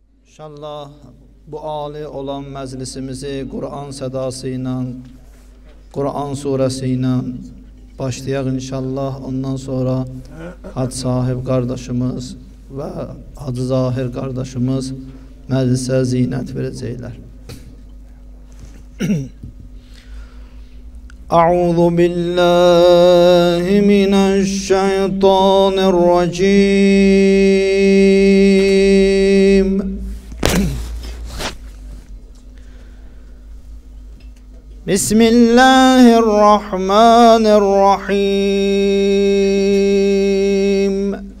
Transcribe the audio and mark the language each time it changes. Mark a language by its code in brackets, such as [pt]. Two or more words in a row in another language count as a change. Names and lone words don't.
[az] İnşallah bu âli olan məclisimizi Kur'an sedasıyla, Kur'an suresiyle başlayaq inşallah. Ondan sonra Hacı Sahib kardeşimiz ve Hacı Zahir kardeşimiz məclisə zinət verəcəklər. [ar] أعوذ بالله من الشيطان الرجيم. بسم الله الرحمن الرحيم.